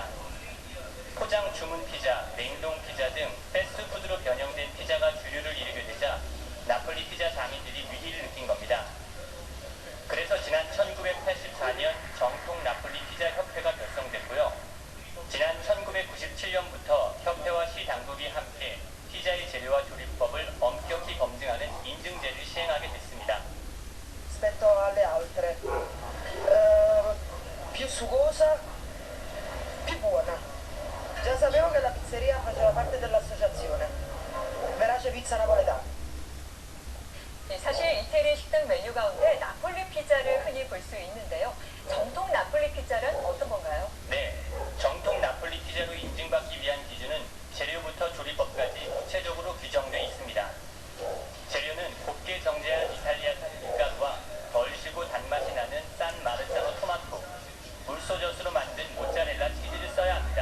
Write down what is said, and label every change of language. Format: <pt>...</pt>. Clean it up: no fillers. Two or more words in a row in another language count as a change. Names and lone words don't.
<ko>포장 주문 피자, 냉동 피자 등 패스트푸드로 변형된 피자가 주류를 이루게 되자 나폴리 피자 장인들이 위기를 느낀 겁니다. 그래서 지난 1984년 정통 나폴리 피자 협회가 결성됐고요. 지난 1997년부터 협회와 시 당국이 함께 피자의 재료와 조리법을 엄격히 검증하는 인증제를 시행하게 됐습니다.</ko> <it>Rispetto alle altre, più sugosa, più buona. Già sapevo che la pizzeria faceva parte dell'associazione. Verace pizza napoletana.</it> <ko>사실 이태리 식당 메뉴 가운데 나폴리 피자를 흔히 볼 수 있는데요. 정통 나폴리 피자는 어떤 건가요? 네, 정통 나폴리 피자로 인증받기 위한 기준은 재료부터 조리법까지 구체적으로 규정되어 있습니다. 재료는 곱게 정제한 이탈리아산 밀가루와 덜 시고 단맛이 나는 산 마르자노 토마토, 물소젖으로 만든 모짜렐라 치즈를 써야 합니다.</ko>